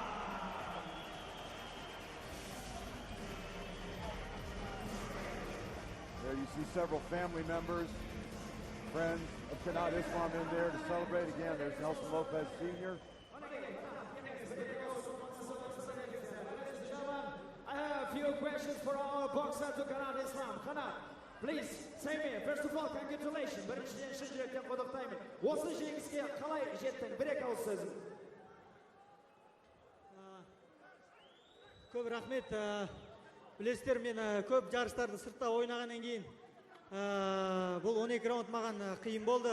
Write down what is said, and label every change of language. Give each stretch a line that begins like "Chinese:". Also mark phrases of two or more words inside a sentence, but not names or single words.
English: There you see several family members, friends of Kanat Islam in there to celebrate. Again, there's Nelson Lopez Sr. I have a few questions for our boxer to Kanat Islam. Kanat, please say me, first of all, congratulations.
Kazakh: Біріншіден шын жүректен құттықтаймын. Осы жеңіске қалай жеттің? Бір-екі ауыз сөзің. Көп рахмет. Білесіздер, мен көп жарыстарды сыртта ойнағаннан кейін бұл 12 раунд маған қиын болды.